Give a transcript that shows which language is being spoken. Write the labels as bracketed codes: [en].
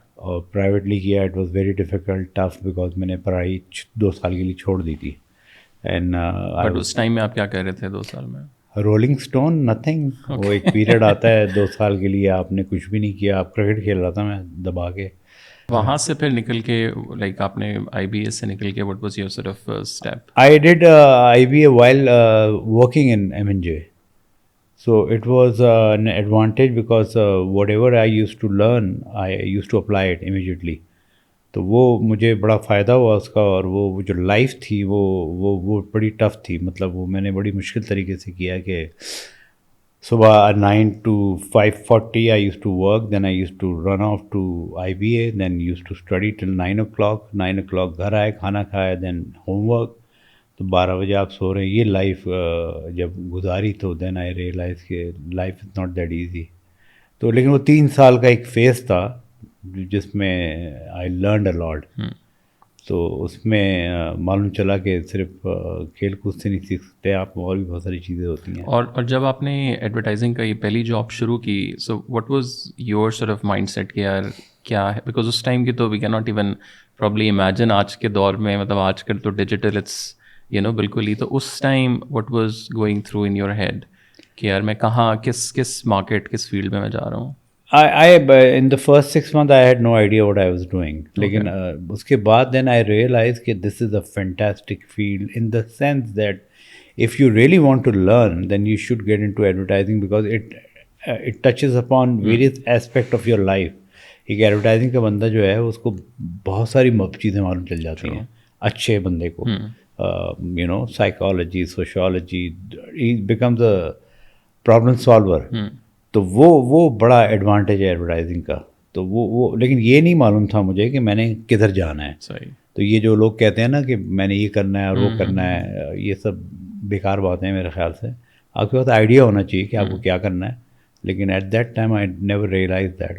[ur] اور پرائیویٹلی کیا, [en] it was very difficult, tough, [ur] because میں نے پڑھائی 2 سال کے لیے چھوڑ دی تھی. [en] and [ur] بٹ اس ٹائم میں آپ کیا کہہ رہے تھے 2 سال میں؟ [en] Rolling stone, nothing. [ur] وہ ایک پیریڈ آتا ہے 2 سال کے لیے, آپ نے کچھ بھی نہیں کیا. آپ کرکٹ کھیل رہا تھا میں دبا کے. وہاں سے پھر نکل کے لائک آپ نے IBA سے نکل کے [en] What was your sort of step? I did IBA while working in MNJ. So it was an advantage because whatever I used to learn, I used to apply it immediately. [ur] تو وہ مجھے بڑا فائدہ ہوا اس کا. اور وہ جو لائف تھی وہ بڑی ٹف تھی. مطلب وہ میں نے بڑی مشکل طریقے سے کیا کہ صبح [en] 9 to 5:40 I used to work, then I used to run off to IBA, then used to study till 9 o'clock. [ur] 9 o'clock گھر آئے, کھانا کھایا, then ہوم ورک, تو 12 بجے آپ سو رہے ہیں. یہ لائف جب گزاری تو [en] Then I realize کہ life is not that easy. [ur] تو لیکن وہ 3 سال کا ایک فیز تھا جس میں [en] I learned a lot. [ur] تو اس میں معلوم چلا کہ صرف کھیل کود سے نہیں سیکھ سکتے آپ, اور بھی بہت ساری چیزیں ہوتی ہیں. اور جب آپ نے ایڈورٹائزنگ کا یہ پہلی جاب شروع کی, so what was your sort of mind set کہ یار کیا ہے, بیکاز اس ٹائم کی تو [en] we can not even probably imagine [ur] آج کے دور میں, مطلب آج کل تو ڈیجیٹل اٹس بالکل ہی. تو اس time [en] what was going through in your head [ur] کہ یار میں کہاں, کس مارکیٹ, کس فیلڈ میں جا رہا ہوں؟ [en] In the first 6 months I had no idea what I was doing. [ur] لیکن اس کے بعد [en] then I realized کہ this is a fantastic field in the sense that if you really want to learn then you should get into advertising because it touches upon various aspect of your life. [ur] ایک advertising کا بندہ جو ہے اس کو بہت ساری چیزیں معلوم چل جاتی ہیں. اچھے بندے کو [en] psychology, sociology, he becomes a problem solver. [ur] تو وہ بڑا ایڈوانٹیج ہے ایڈورٹائزنگ کا. تو وہ لیکن یہ نہیں معلوم تھا مجھے کہ میں نے کدھر جانا ہے. صحیح. تو یہ جو لوگ کہتے ہیں نا کہ میں نے یہ کرنا ہے اور وہ کرنا ہے, یہ سب بیکار باتیں ہیں میرے خیال سے. آپ کے پاس آئیڈیا ہونا چاہیے کہ آپ کو کیا کرنا ہے. لیکن [en] At that time I never realize that.